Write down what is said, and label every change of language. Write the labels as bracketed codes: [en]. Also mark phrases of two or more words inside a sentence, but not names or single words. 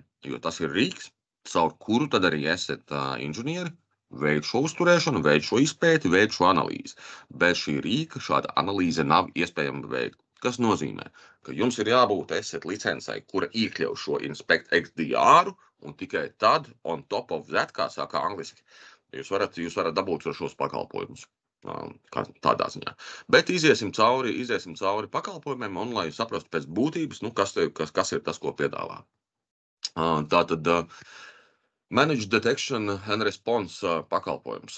[lv] Jo tas ir rīks, caur kuru tad arī Asset inženieri veid šo uzturēšanu, veid šo izpēti, veid šo analīzi. Bez šī rīka šāda analīze nav iespējama veikt. Kas nozīmē, ka jums ir jābūt Asset licencei, kura iekļauj šo Inspect XDR, un tikai tad, [en] on top of that, [lv] kā saka angliski, jūs varat dabūt šos pakalpojumus tādā ziņā. Bet iziesim cauri pakalpojumiem, un lai saprastu pēc būtības, kas ir tas, ko piedāvā. Tātad [en] Managed Detection and Response [lv] pakalpojums.